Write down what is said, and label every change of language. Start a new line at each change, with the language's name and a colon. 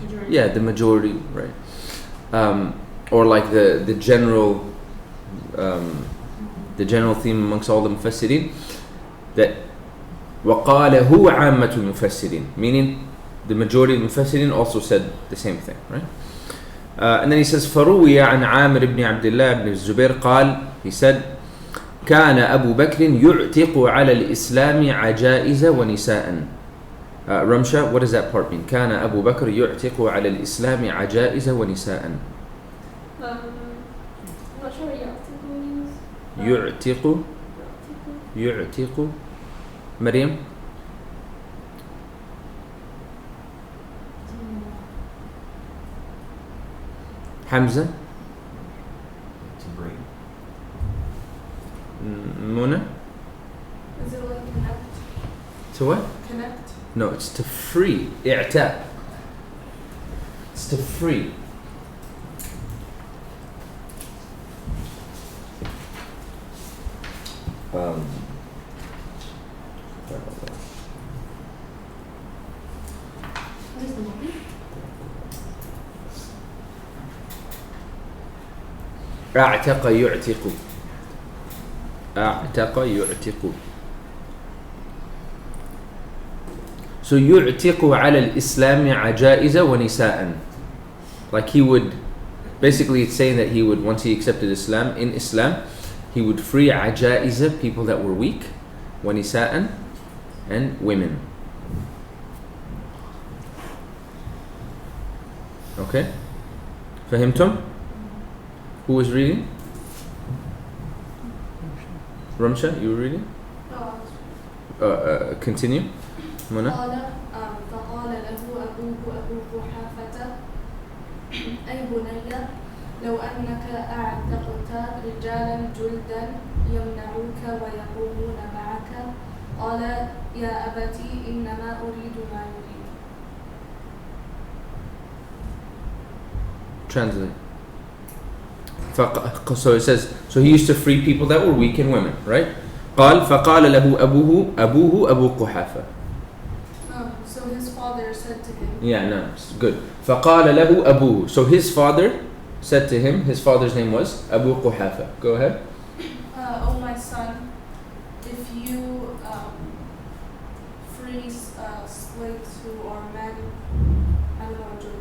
English: Yeah, the majority, right? Or like the general theme amongst all the mufassirin, that
Arabic: وقال هو عامة المفسرين,
English: meaning the majority of the mufassirin also said the same thing, right? And then he says
Arabic: فروي عن عامر بن عبد الله بن الزبير قال,
English: he said
Arabic: كان أبو بكر يعتق على الإسلام عجائز ونساء.
English: Ramsha, what does that part mean?
Arabic: كان أبو بكر يعتق على الإسلام عجائز ونساء.
English: I'm not sure what يعتق means.
Arabic: يعتق مريم. حمزة.
English: To bring. Muna. Is it like connect? To what? Connect? No, it's to free. إعتاق. It's to free. What is the movie?
Arabic: أعتق يعتق. أعتق يعتق.
English: So
Arabic: يعتق على الإسلام عجائز ونساء.
English: Like he would, basically it's saying that he would, once he accepted Islam, in Islam, he would free عجائز, people that were weak, ونساء, and women. Okay?
Arabic: فهمتم?
English: Who was reading? Ramsha, you were reading? No, Continue. Mona?
Arabic: فقال له أبو قحافة أي بني لو أنك أعتقت رجالا جلدا يمنعوك ويقومون معك قال يا أبتي إنما أريد ما يريد.
English: Translate. So it says, so he used to free people that were weak and women, right?
Arabic: قال فقال له أبوه أبو قحافة.
English: So his father said to him. Yeah, no, it's good.
Arabic: فقال له أبوه.
English: So his father said to him, his father's name was Abu Quhafa. Go ahead. Oh my son, if you free slaves who are men, I don't know.